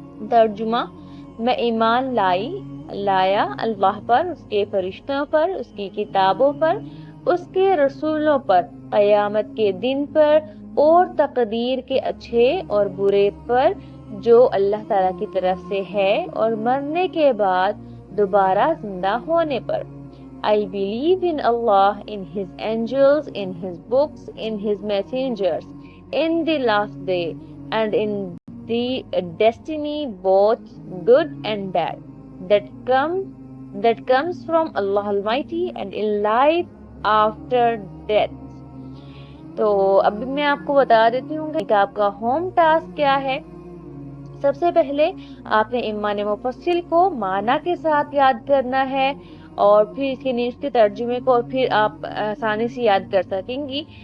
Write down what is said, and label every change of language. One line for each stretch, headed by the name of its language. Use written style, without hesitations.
Urdu: ترجمہ: میں ایمان لایا اللہ پر، اس کے فرشتوں پر، اس کی کتابوں پر، اس کے رسولوں پر، قیامت کے دن پر اور تقدیر کے اچھے اور برے پر جو اللہ تعالیٰ کی طرف سے ہے اور مرنے کے بعد دوبارہ زندہ ہونے پر.
English: I believe in Allah, in His angels, in His books, in His messengers, in the last day, and in the destiny both good and bad that comes from Allah Almighty and in life after death.
Urdu: تو اب میں آپ کو بتا دیتی ہوں کہ آپ کا ہوم ٹاسک کیا ہے. سب سے پہلے آپ نے ایمان مفصل کو معنی کے ساتھ یاد کرنا ہے اور پھر اس کے ترجمے کو پھر آپ آسانی سے یاد کر سکیں گی.